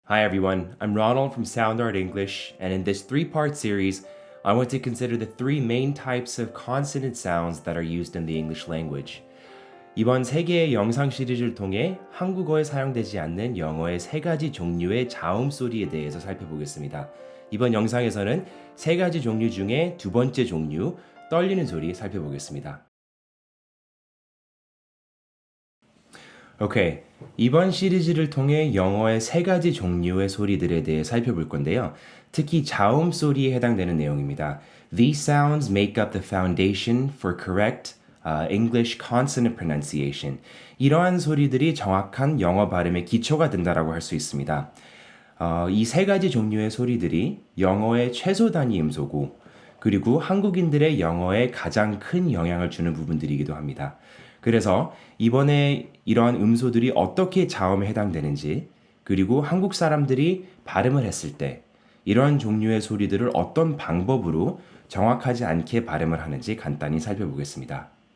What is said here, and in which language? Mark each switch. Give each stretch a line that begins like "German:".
English: Hi everyone, I'm Ronald from Sound Art English, and in this three-part series, I want to consider the three main types of consonant sounds that are used in the English language.
Korean: 이번 세 개의 영상 시리즈를 통해 한국어에 사용되지 않는 영어의 세 가지 종류의 자음 소리에 대해서 살펴보겠습니다. 이번 영상에서는 세 가지 종류 중에 두 번째 종류, 떨리는 소리 살펴보겠습니다. 오케이. 이번 시리즈를 통해 영어의 세 가지 종류의 소리들에 대해 살펴볼 건데요. 특히 자음 소리에 해당되는 내용입니다.
English: These sounds make up the foundation for correct English consonant pronunciation.
Korean: 이러한 소리들이 정확한 영어 발음의 기초가 된다라고 할 수 있습니다. 이 세 가지 종류의 소리들이 영어의 최소 단위 음소고 그리고 한국인들의 영어에 가장 큰 영향을 주는 부분들이기도 합니다. 그래서 이번에 이러한 음소들이 어떻게 자음에 해당되는지 그리고 한국 사람들이 발음을 했을 때 이러한 종류의 소리들을 어떤 방법으로 정확하지 않게 발음을 하는지 간단히 살펴보겠습니다.